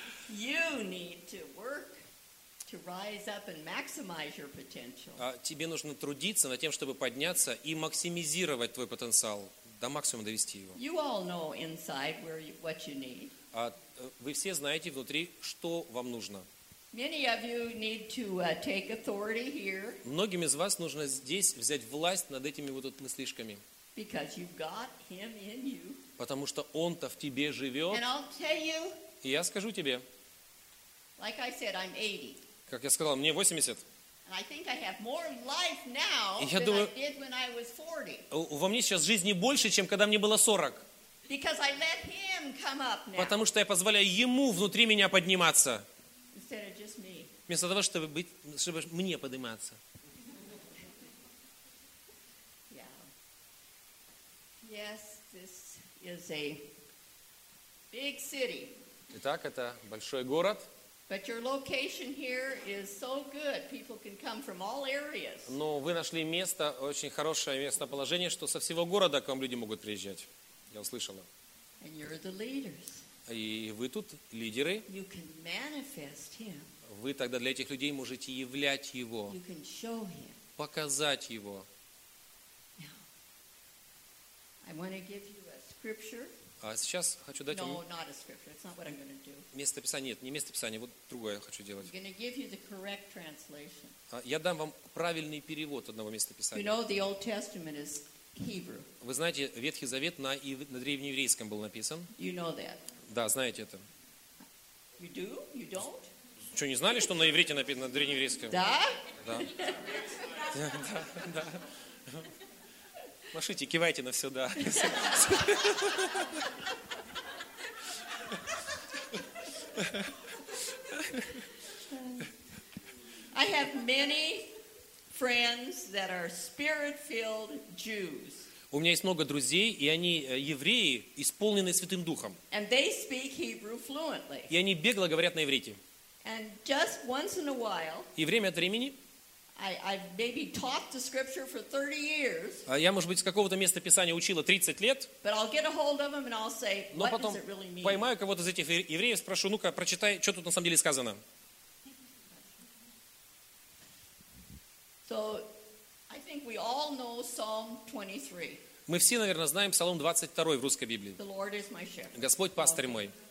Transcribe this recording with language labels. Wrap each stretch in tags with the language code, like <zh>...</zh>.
<en>You need to work to rise up and maximize your potential.</en> <ru>Тебе нужно трудиться над тем, чтобы подняться и максимизировать твой потенциал, до максимума довести его.</ru> <en>You all know inside where you, what you need.</en> <ru>Вы все знаете внутри, что вам нужно.</ru> <en>Many of you need to take authority here.</en> <ru>Многим из вас нужно здесь взять власть над этими вот тут мыслишками.</ru> <en>Because you've got him in you.</en> <ru>Потому что он-то в тебе живет.</ru> <en>And I'll tell you.</en> <ru>И я скажу тебе.</ru> <en>Like I said, I'm 80.</en> <ru>Как я сказал, мне 80.</ru> <en>I think I have more life now than I did when I was 40.</en> <ru>Во мне сейчас жизни больше, чем когда мне было 40.</ru> <en>Because I let him come up now.</en> <ru>Потому что я позволяю ему внутри меня подниматься.</ru> <en>Instead of just me.</en> <ru>Вместо того, чтобы быть, чтобы мне подниматься.</ru> <en>Yeah. Yes, this is a big city.</en> <ru>Итак, это большой город.</ru> <en>But your location here is so good. People can come from all areas.</en> <ru>Но вы нашли место, очень хорошее местоположение, что со всего города к вам люди могут приезжать. Я услышала.</ru> <en>And you're the leaders.</en> <ru>И вы тут лидеры.</ru> <en>You can manifest him.</en> <ru>Вы тогда для этих людей можете являть его.</ru> <en>You can show him.</en> <ru>Показать его.</ru> <en>Now, I want to give you a scripture.</en> <ru>А сейчас хочу дать вам...</ru> <en>No, not a scripture. It's not what I'm going to do.</en> <ru>Место Писания. Нет, не место Писания. Вот другое я хочу делать.</ru> <en>I'm going to give you the correct translation.</en> <ru>Я дам вам правильный перевод одного места Писания.</ru> <en>You know, the Old Testament is Hebrew.</en> <ru>Вы знаете, Ветхий Завет на древнееврейском был написан.</ru> <en>You know that.</en> <ru>Да, знаете это.</ru> <en>You do? You don't?</en> <ru>Что, не знали, что на иврите написано, на древнееврейском? Да? Да. Машите, кивайте на все, да.</ru> <en>I have many friends that are spirit-filled Jews.</en> <ru>У меня есть много друзей, и они евреи, исполненные Святым Духом.</ru> <en>And they speak Hebrew fluently.</en> <ru>И они бегло говорят на иврите.</ru> <en>And just once in a while.</en> <ru>И время от времени.</ru> <en>I've maybe taught the scripture for 30 years.</en> <ru>А я, может быть, с какого-то места Писания учила 30 лет.</ru> <en>But I'll get a hold of them and I'll say, what does it really mean?</en> <ru>Поймаю кого-то из этих евреев, спрошу, ну-ка, прочитай, что тут на самом деле сказано.</ru> <en>So, I think we all know Psalm 23.</en> <ru>Мы все, наверное, знаем Псалом 22 в русской Библии.</ru> <en>The Lord is my shepherd.</en> <ru>Господь пастырь мой.</ru>